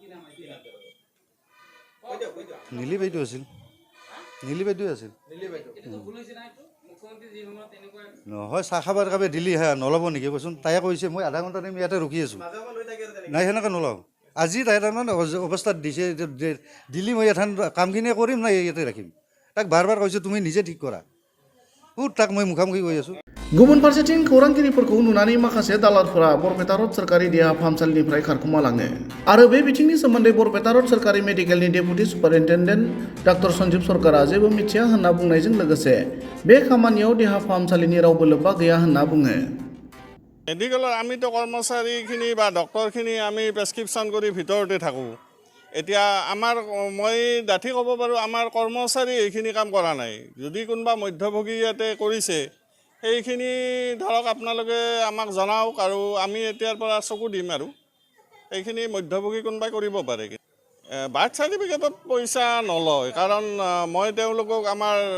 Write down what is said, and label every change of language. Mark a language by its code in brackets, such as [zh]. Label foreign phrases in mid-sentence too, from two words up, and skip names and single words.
[as] নীলি বাইদেউ আছিল নীলি বাইদেউ আছিল নহয় চাহ খাবৰ কাবে দিলি হা নল'ব নেকি কচোন তাই কৈছে মই আধা ঘণ্টা টাইম ইয়াতে ৰখি আছোঁ নাই সেনেকৈ নলওঁ আজি তাই তাৰমানে অৱস্থাত দিছে দিলি মই এখন কামখিনিয়ে কৰিম নাই ইয়াতে ৰাখিম তাক বাৰ বাৰ কৈছোঁ তুমি নিজে ঠিক কৰা তাক মই মুখামুখি কৈ আছোঁ [brx] गुबुन फारसेथिं खौरांगिरिफोरखौ नुनानै माखासे दालालफोरा बरपेटा रड सोरखारि देहा फाहामसालिनिफ्राय खारखुमालाङो आरो बे बिथिंनि सोमोन्दै बरपेटा रड सोरखारि मेडिकेलनि [en] deputy superintendent doctor [brx] सन्जीब सरकारा जेबो मिथिया होनना बुंनायजों लोगोसे बे खामानियाव देहा फाहामसालिनि रावबो लोब्बा गैया होनना बुङो [as] মেডিকেলৰ আমিতো কৰ্মচাৰীখিনি বা ডক্টৰখিনি আমি প্ৰেছক্ৰিপশ্যন কৰি ভিতৰতে থাকোঁ এতিয়া আমাৰ মই ডাঠি ক'ব পাৰোঁ আমাৰ কৰ্মচাৰী এইখিনি কাম কৰা নাই যদি কোনোবা মধ্যভোগী ইয়াতে কৰিছে সেইখিনি ধৰক আপোনালোকে আমাক জনাওক আৰু আমি এতিয়াৰ পৰা চকু দিম আৰু এইখিনি মধ্যভোগী কোনোবাই কৰিব পাৰে [en] birth certificateত [as] পইচা নলয় কাৰণ মই তেওঁলোকক আমাৰ